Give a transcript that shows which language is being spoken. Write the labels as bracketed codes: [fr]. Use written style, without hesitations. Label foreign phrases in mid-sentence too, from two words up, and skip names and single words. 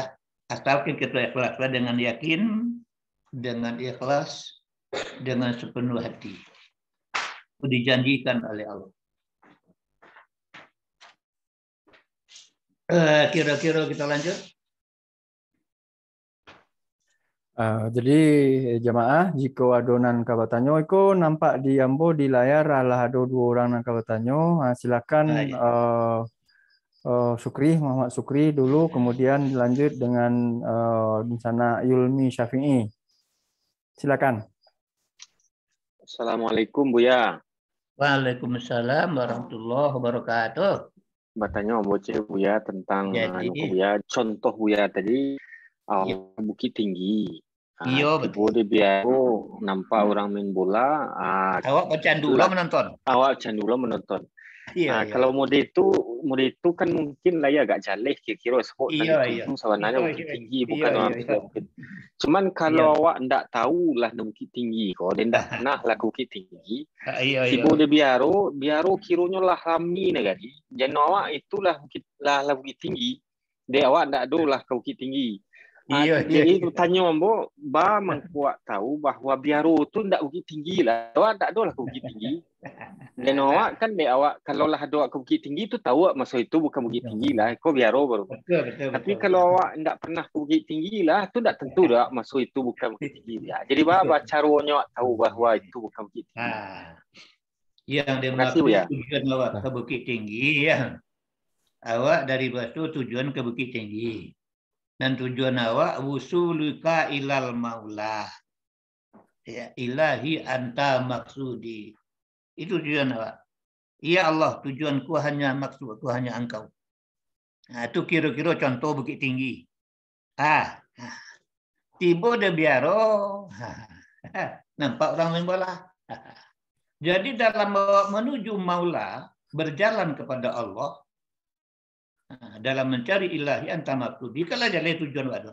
[id] Asalkan kita ikhlas dengan yakin, dengan ikhlas, dengan sepenuh hati. Itu dijanjikan oleh Allah. Kira-kira kita lanjut. [min] Jadi jamaah jika adonan kabatanyo iko nampak di ambo di layar adalah ada 2 orang nang kabatanyo. Silakan [id] Ya. Sukri Muhammad Sukri dulu, kemudian lanjut dengan di sana Yulmi Syafi'i. Silakan. [ar] Assalamualaikum Buya. وعليكم السلام ورحمة الله وبركاته. [id] Bertanya bocil Buya tentang Jadi, Buya, contoh Buya tadi iya. Bukit Tinggi. Iya, Tiba betul. [min] di biaro nampak orang main bola. Awak pecandu lah menonton. Awak candu lah menonton. [id] Iya, iya. [min] Kalau mode itu kan mungkin lah ya agak jaleh kira-kira sebut tadi [id] Iya. tujuh sebenarnya Bukit Tinggi bukan orang Iya. Bukit. [min] Cuman kalau awak ndak tahu lah Bukit Tinggi kok, dan ndak pernah lah Bukit Tinggi. [id] Iya. [min] Tiba de biaro kironya lah rami negari. Jadi awak itulah Bukit Tinggi. De awak ndak do lah ke Bukit Tinggi. Jadi itu tanya ambo, mengkuat tahu bahwa biaro tu ndak Bukit Tinggi lah. Awak ndak do lah ke Bukit Tinggi. Dan awak kan awak kalau lah doa ke Bukit Tinggi tu tahu masa itu bukan Bukit Tinggi lah, kau biaro baru. [id] Betul. [min] Tapi kalau awak ndak pernah ke Bukit Tinggi lah, tu ndak tentu dah masa itu bukan Bukit Tinggi lah. Jadi caranya awak tahu bahwa itu bukan Bukit Tinggi. Yang dimaksud tujuan awak ke Bukit Tinggi ya. Awak dari Batu tujuan ke Bukit Tinggi. Dan tujuan awak [ar] وصولك إلى المولى. Ya, إلهي أنت مقصودي. [min] Itu tujuan awak. [id] Ya Allah, tujuanku hanya maksudku hanya engkau. Itu kira-kira contoh Bukit Tinggi. [min] Tiba de biaro. Nampak orang main bola. [id] Jadi dalam menuju maula, berjalan kepada Allah, dalam mencari [ar] إلهي أنت مقصودي, [id] kalau jadi tujuan waduh.